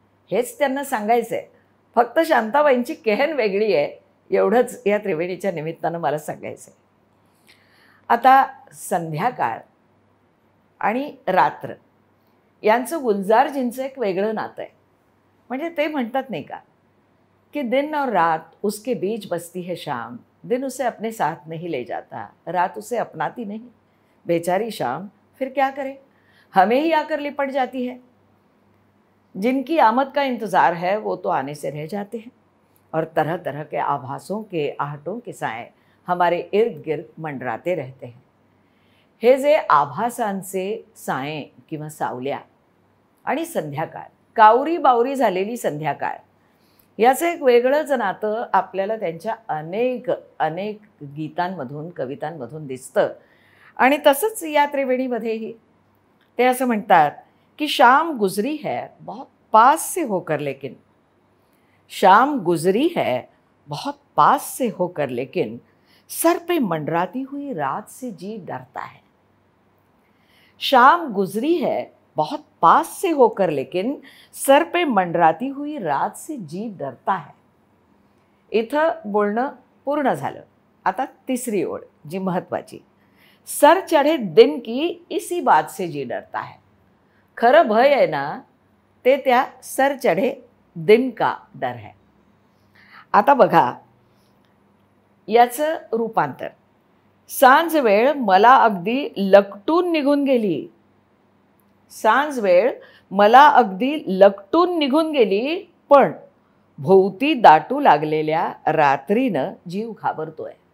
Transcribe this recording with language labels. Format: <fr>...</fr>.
<mr>हेच त्यांना सांगायचं आहे. फक्त शांताबाईंची केहन वेगळी आहे, एवढंच या त्रिवेणीच्या निमित्तानं मला सांगायचं आहे. आता संध्याकाळ आणि रात्र यांचं गुलजारजींचं एक वेगळं नातं आहे. म्हणजे ते म्हणतात नाही का कि</mr> <hi>दिन और रात उसके बीच बसती है शाम, दिन उसे अपने साथ नहीं ले जाता, रात उसे अपनाती नहीं, बेचारी शाम फिर क्या करे, हमें ही आकर लिपट जाती है. जिनकी आमद का इंतज़ार है वो तो आने से रह जाते हैं और तरह तरह के आभासों के आहटों के साए हमारे इर्द गिर्द मंडराते रहते हैं.</hi> <mr>हे जे आभासांचे साये किंवा सावल्या आणि संध्याकाळ, कावरी बावरी झालेली संध्याकाळ, याचं एक वेगळंच नातं आपल्याला त्यांच्या अनेक अनेक गीतांमधून कवितांमधून दिसतं. आणि तसंच या त्रिवेणीमध्येही ते असं म्हणतात कि</mr> <hi>शाम गुजरी है बहुत पास से होकर लेकिन, शाम गुजरी है बहुत पास से होकर लेकिन, सर पे मंडराती हुई रात से जी डरता है. शाम गुजरी है बहुत पास से होकर लेकिन, सर पे मंडराती हुई रात से जी डरता है.</hi> <mr>इथं बोलणं पूर्ण झालं. आता तिसरी ओळ जी महत्त्वाची,</mr> <hi>सर चढ़े दिन की इसी बात से जी डरता है.</hi> <mr>खरं भय आहे ना ते त्या</mr> <hi>सर चढ़े दिन का डर है.</hi> <mr>आता बघा याचं रूपांतर, सांज वेळ मला अगदी लकटून निघून गेली. सांज वेळ मला अगदी लकटून निघून गेली, पण भोवती दाटू लागलेल्या रात्रीनं जीव घाबरतोय.</mr>